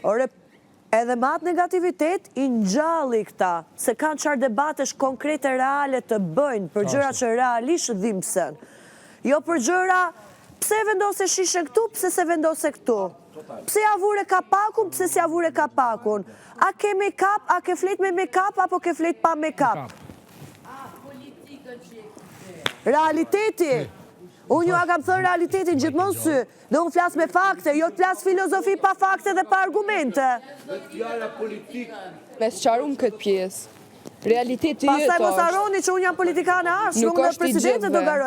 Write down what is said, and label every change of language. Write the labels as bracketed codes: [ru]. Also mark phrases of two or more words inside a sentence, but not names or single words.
[sq] Ore, edhe me atë negativitet i ngjalli këta, se kanë qarë debatesh konkrete reale të bëjnë për gjëra që realisht dhimbsen. Jo për gjëra, pse vendose shishen këtu, pse se vendose këtu. Pse ja vure kapakun, pse se ja vure kapakun. A ke make-up, a ke flet me make-up, apo ke flet pa make-up. Realiteti. Unë ju a kam thënë realitetin gjithmonë sy, dhe unë flas me fakte, jo të flas filozofi pa fakte dhe pa argumente. Me sqarum këtë pjesë. Realiteti jetë është. Pastaj mos harroni që unë jam politikane ashtë, nuk dhe presidente do garoj.